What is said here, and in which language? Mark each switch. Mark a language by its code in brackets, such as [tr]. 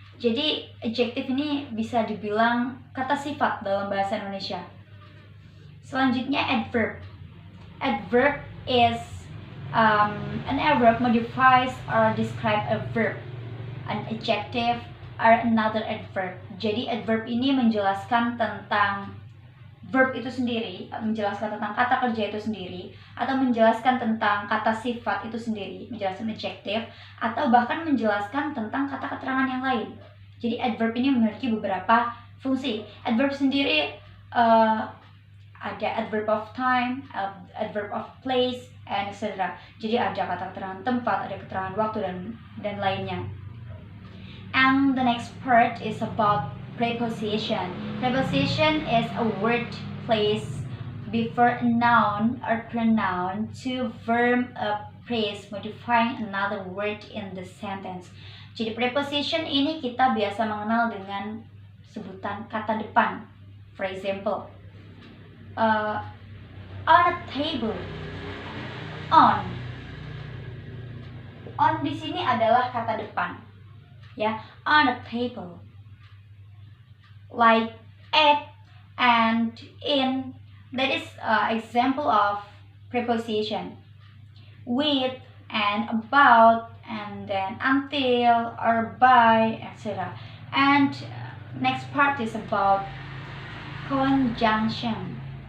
[id] Jadi adjective ini bisa dibilang kata sifat dalam bahasa Indonesia. Selanjutnya adverb. [en] Adverb is an adverb modifies or describe a verb. An adjective or another adverb. [id] Jadi adverb ini menjelaskan tentang verb itu sendiri, menjelaskan tentang kata kerja itu sendiri, atau menjelaskan tentang kata sifat itu sendiri, menjelaskan adjective, atau bahkan menjelaskan tentang kata keterangan yang lain. Jadi adverb ini memiliki beberapa fungsi. Adverb sendiri ada adverb of time, adverb of place, [en] and etc. [id] Jadi ada kata keterangan tempat, ada keterangan waktu, dan lainnya. [en] And the next part is about preposition. Preposition is a word placed before a noun or pronoun to form a phrase modifying another word in the sentence. [id] Jadi preposition ini kita biasa mengenal dengan sebutan kata depan. [en] For example, on a table. [id] On di sini adalah kata depan, ya. [en] On a table. Like at and in, that is example of preposition. With and about, and then until or by, etc. And next part is about conjunction.